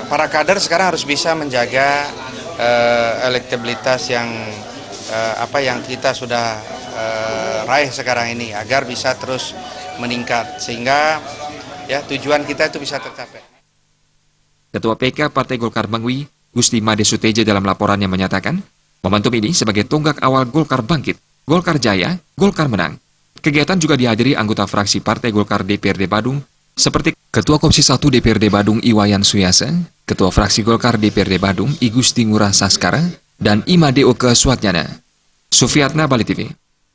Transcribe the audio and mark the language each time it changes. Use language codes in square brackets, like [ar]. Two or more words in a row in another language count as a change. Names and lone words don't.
[id] Para kader sekarang harus bisa menjaga elektabilitas yang kita sudah raih sekarang ini agar bisa terus meningkat sehingga tujuan kita itu bisa tercapai. Ketua PK Partai Golkar Mengui, Gusti Made Suteja dalam laporannya menyatakan, momentum ini sebagai tonggak awal Golkar bangkit, Golkar jaya, Golkar menang. Kegiatan juga dihadiri anggota fraksi Partai Golkar DPRD Badung, seperti Ketua Komisi 1 DPRD Badung Iwayan Suyasa, Ketua Fraksi Golkar DPRD Badung I Gusti Ngurah Saskara, dan Ima DO ke Suatnyana. Sufiatna, Bali TV.